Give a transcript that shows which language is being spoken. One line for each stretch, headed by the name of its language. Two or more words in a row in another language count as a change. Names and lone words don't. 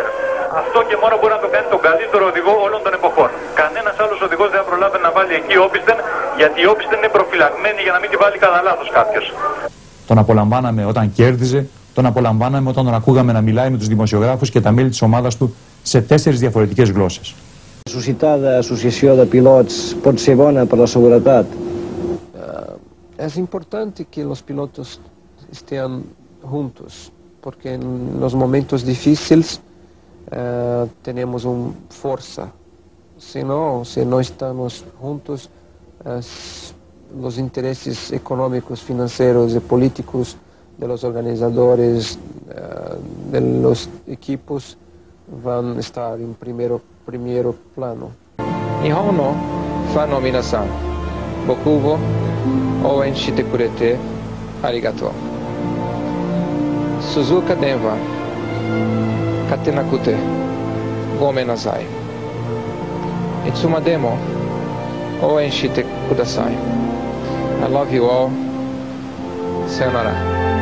Greek: Αυτό και μόνο μπορεί να το κάνει τον καλύτερο οδηγό όλων των εποχών. Κανένας άλλος οδηγός δεν θα προλάβει να βάλει εκεί όπισθεν, γιατί η όπισθεν είναι προφυλαγμένη για να μην τη βάλει κατά λάθος κάποιος. Τον απολαμβάναμε όταν κέρδιζε, τον απολαμβάναμε όταν τον ακούγαμε να μιλάει με τους δημοσιογράφους και τα μέλη της ομάδας του σε 4 διαφορετικές γλώσσες.
Catalan: Suscitada a Associació de Pilots pot ser bona per la seguretat?
Portuguese: É importante que os pilotos estejam juntos, porque em
Spanish: los momentos
Portuguese: difíceis temos uma força. Se não estamos juntos, os interesses econômicos, financeiros e políticos dos organizadores, dos equipos vão estar em primeiro plano.
Japanese: 日本のファンの皆さん、僕を応援してくれてありがとう. 鈴鹿では勝てなくてごめんなさい. いつまでも応援してください.
English: I love you all. Sayonara.